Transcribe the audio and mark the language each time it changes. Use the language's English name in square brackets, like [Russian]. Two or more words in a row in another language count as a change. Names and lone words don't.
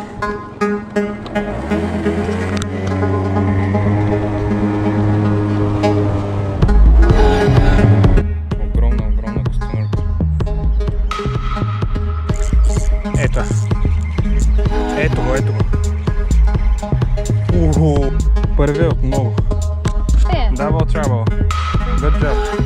[Bulgarian] Огромна костенурка. Ето. Ето го. Първи от много. [English] Double trouble. Good job.